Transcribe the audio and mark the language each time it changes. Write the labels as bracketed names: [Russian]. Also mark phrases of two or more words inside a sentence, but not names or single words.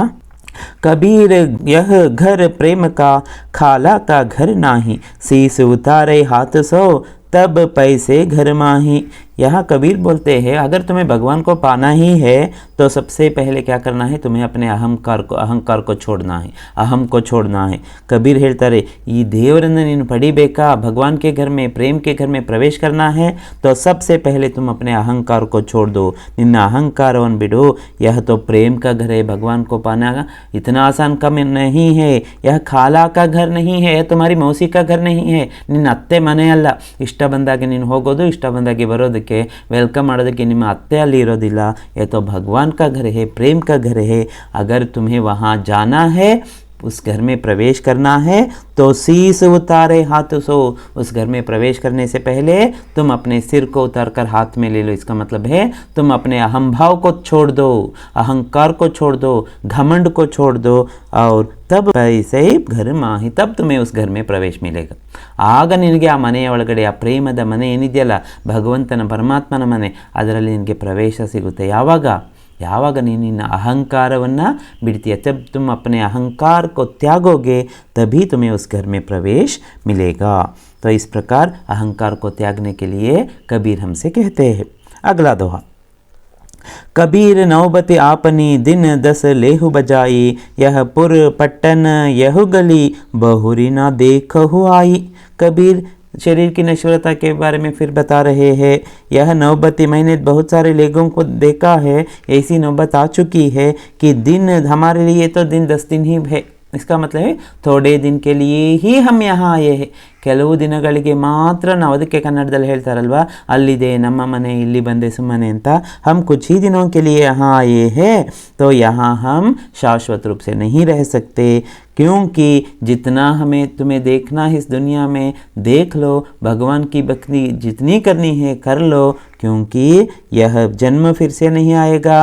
[Hindi] कबीर यह घर प्रेम का, खाला का घर नाही, शीस उतारे हाथ सो, तब पैसे घर माही। यहाँ कबीर बोलते हैं अगर तुम्हें भगवान को पाना ही है तो सबसे पहले क्या करना है, तुम्हें अपने अहंकार को छोड़ना है, अहम को छोड़ना है। कबीर [Kannada] ಹೇಳ್ತಾರೆ ಈ ದೇವರನ್ನು ನೀನು पड़ीಬೇಕಾ, [Hindi] भगवान के घर में प्रेम के घर में प्रवेश करना है तो सबसे पहले तुम अपने अहंकार को छोड़ दो, [Kannada] ನಿನ್ನ ಅಹಂಕಾರವನ್ ಬಿಡೋ। [Hindi] यह तो प्रेम का घर है, भगवान को पाना इतना आसान कम नहीं है। यह खाला का घर नहीं है, यह तुम्हारी मौसी का घर नहीं है, [Kannada] ನಿನ್ನ ಅತ್ತೆ ಮನೆ ಅಲ್ಲ। ಇಷ್ಟ ಬಂದಾಗೆ ನೀನು ಹೋಗೋದು, ಇಷ್ಟ ಬಂದಾಗೆ ಬರೋದಕ್ಕೆ, ವೆಲ್ಕಮ್ ಮಾಡೋದಕ್ಕೆ ನಿಮ್ಮ ಅತ್ತೆ ಅಲ್ಲಿ ಇರೋದಿಲ್ಲ। [Hindi] ये तो भगवान का घर है, प्रेम का घर है। अगर तुम्हें वहाँ जाना है, उस घर में प्रवेश करना है तो शीस उतारे हाथ सो। उस घर में प्रवेश करने से पहले तुम अपने सिर को उतार कर हाथ में ले लो। इसका मतलब है तुम अपने अहम भाव को छोड़ दो, अहंकार को छोड़ दो, घमंड को छोड़ दो, और तब पैसे घर माही, तब तुम्हें उस घर में प्रवेश मिलेगा। [Kannada] ಆಗ ನಿನಗೆ ಆ ಮನೆಯ ಒಳಗಡೆ ಆ ಪ್ರೇಮದ ಮನೆ ಏನಿದೆಯಲ್ಲ, ಭಗವಂತನ ಪರಮಾತ್ಮನ ಮನೆ, ಅದರಲ್ಲಿ ನಿನಗೆ ಪ್ರವೇಶ ಸಿಗುತ್ತೆ। ಯಾವಾಗ ನೀನು ನಿನ್ನ ಅಹಂಕಾರವನ್ನು ಬಿಡ್ತೀಯ, [Hindi] तब तुम अपने अहंकार को त्यागोगे तभी तुम्हें उस घर में प्रवेश मिलेगा। तो इस प्रकार अहंकार को त्यागने के लिए कबीर हमसे कहते हैं। अगला दोहा। कबीर नौबत आपनी दिन 10 लेहु बजाई, यह पुर पट्टन यहु गली बहुरी ना देखहु आई। कबीर शरीर की नश्वरता के बारे में फिर बता रहे हैं। यह नौबती, मैंने बहुत सारे लोगों को देखा है, ऐसी नौबत आ चुकी है कि दिन हमारे लिए तो दिन 10 दिन ही है। इसका मतलब है थोड़े दिन के लिए ही हम यहाँ आए हैं, [Kannada] ಕೆಲವು ದಿನಗಳಿಗೆ ಮಾತ್ರ ನಾವು ಅದಕ್ಕೆ ಕನ್ನಡದಲ್ಲಿ ಹೇಳ್ತಾರಲ್ವಾ, ಅಲ್ಲಿದೆ ನಮ್ಮ ಮನೆ ಇಲ್ಲಿ ಬಂದೆ ಸುಮ್ಮನೆ ಅಂತ। [Hindi] हम कुछ ही दिनों के लिए यहाँ आए हैं तो यहाँ हम शाश्वत रूप से नहीं रह सकते, क्योंकि जितना हमें तुम्हें देखना है इस दुनिया में देख लो, भगवान की भक्ति जितनी करनी है कर लो, क्योंकि यह जन्म फिर से नहीं आएगा।